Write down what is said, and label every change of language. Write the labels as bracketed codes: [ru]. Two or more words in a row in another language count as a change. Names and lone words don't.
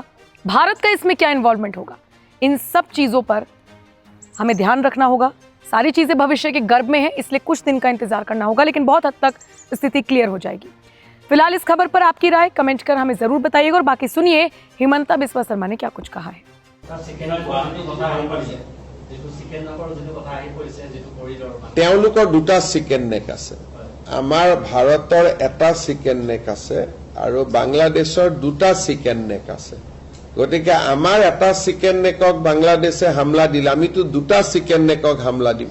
[hi] भारत का इसमें क्या इन्वॉल्वमेंट होगा? इन सब चीजों पर हमें ध्यान रखना होगा। सारी चीजें भविष्य के गर्भ में है, इसलिए कुछ दिन का इंतजार करना होगा, लेकिन बहुत हद तक स्थिति क्लियर हो जाएगी। फिलहाल इस खबर पर आपकी राय कमेंट कर हमें जरूर बताइएगा और बाकी सुनिए हिमंता बिस्वा शर्मा ने क्या कुछ कहा है। [as] তেওঁলোকৰ দুটা [en] chicken neck [as] আছে, আমাৰ ভাৰতৰ এটা [en] chicken neck [as] আছে আৰু বাংলাদেশৰ দুটা [en] chicken neck [as] আছে। গতিকে আমাৰ এটা [en] chicken neck [as] বাংলাদেশে হামলা দিলে আমিতো দুটা [en] chicken neck [as] হামলা দিম।